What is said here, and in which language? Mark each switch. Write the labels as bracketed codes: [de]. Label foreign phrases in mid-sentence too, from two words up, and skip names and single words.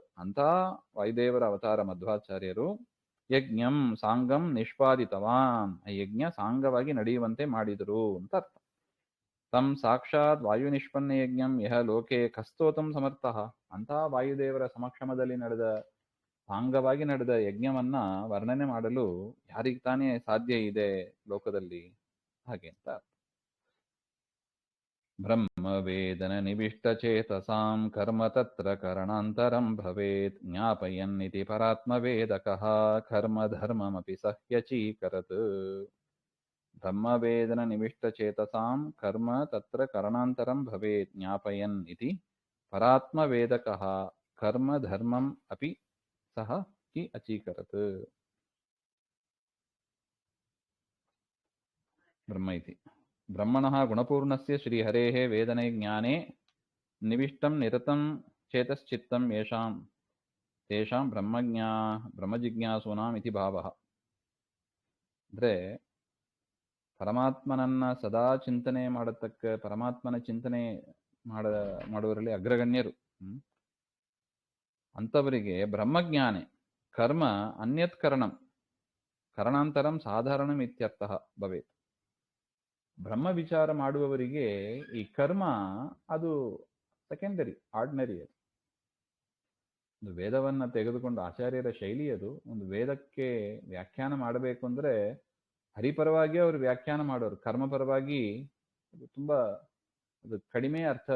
[kn] ಅಂತ ವಾಯುದೇವರ ಅವತಾರ ಮಧ್ವಾಚಾರ್ಯರು [sa] ಯಜ್ಞಂ ಸಾಂಗಂ ನಿಷ್ಪಾದಿತವಾನ್, [kn] ಆ ಯಜ್ಞ ಸಾಂಗವಾಗಿ ನಡೆಯುವಂತೆ ಮಾಡಿದರು ಅಂತ ಅರ್ಥ. [sa] ತಂ ಸಾಕ್ಷಾತ್ ವಾಯು ನಿಷ್ಪನ್ನ ಯಜ್ಞಂ ಯಹ ಲೋಕೆ ಕಸ್ತೋತಂ ಸಮರ್ಥಃ. [kn] ಅಂತಹ ವಾಯುದೇವರ ಸಮಕ್ಷಮದಲ್ಲಿ ನಡೆದ ಸಾಂಗವಾಗಿ ನಡೆದ ಯಜ್ಞವನ್ನ ವರ್ಣನೆ ಮಾಡಲು ಯಾರಿಗೆ ತಾನೇ ಸಾಧ್ಯ ಇದೆ ಲೋಕದಲ್ಲಿ? ಹಾಗೆ ಅಂತ. [sa] ಬ್ರಹ್ಮ ವೇದನ ನಿವಿಷ್ಟ ಚೇತಸಾಂ ಕರ್ಮ ತತ್ರ ಕರಣಾಂತರಂ ಭವೇತ್ ಜ್ಞಾಪಯನ್ನಿತಿ ಪರಾತ್ಮ ವೇದಕಃ ಕರ್ಮ ಧರ್ಮಮಪಿ ಸಹ್ಯಚೀಕರತ್. ಬ್ರಹ್ಮವೇದನ ನಿವಿಷ್ಟ ಚೇತಸಾಂ ಕರ್ಮ ತತ್ರ ಕರಣಾಂತರಂ ಭವೇತ್ ಜ್ಞಾಪಯನ್ ಇತಿ ಪರಾತ್ಮ ವೇದಕಃ ಕರ್ಮ ಧರ್ಮಂ ಅಪಿ ಸಹ ಹಿ ಅಚೀಕರತ್. ಬ್ರಹ್ಮ ಇತಿ ಬ್ರಹ್ಮಣಃ ಗುಣಪೂರ್ಣಸ್ಯ ಶ್ರೀಹರೇಃ ವೇದನೆ ಜ್ಞಾನೇ ನಿವಿಷ್ಟಂ ನಿರತಂ ಚೇತಶ್ಚಿತ್ತಂ ಯೇಷಾಂ ತೇಷಾಂ ಬ್ರಹ್ಮಜಿಜ್ಞಾಸೂನಾಂ ಇತಿ ಭಾವಃ. [kn] ಅಂದ್ರೆ ಪರಮಾತ್ಮನನ್ನ ಸದಾ ಚಿಂತನೆ ಮಾಡತಕ್ಕ, ಪರಮಾತ್ಮನ ಚಿಂತನೆ ಮಾಡುವರಲ್ಲಿ ಅಗ್ರಗಣ್ಯರು. ಅಂಥವರಿಗೆ [sa] ಬ್ರಹ್ಮಜ್ಞಾನೆ ಕರ್ಮ ಅನ್ಯತ್ ಕರಣಂ ಕರಣಾಂತರಂ ಸಾಧಾರಣಂ ಇತ್ಯರ್ಥಃ ಭವೇತ್. [kn] ಬ್ರಹ್ಮ ವಿಚಾರ ಮಾಡುವವರಿಗೆ ಈ ಕರ್ಮ ಅದು [en] secondary, ordinary. [kn] ಅದು ಒಂದು ವೇದವನ್ನ ತೆಗೆದುಕೊಂಡು ಆಚಾರ್ಯರ ಶೈಲಿ ಅದು. ಒಂದು ವೇದಕ್ಕೆ ವ್ಯಾಖ್ಯಾನ ಮಾಡಬೇಕು ಅಂದ್ರೆ ಹರಿಪರವಾಗಿ ಅವರು ವ್ಯಾಖ್ಯಾನ ಮಾಡೋರು, ಕರ್ಮಪರವಾಗಿ ಅದು ತುಂಬಾ ಅದು ಕಡಿಮೆ ಅರ್ಥ.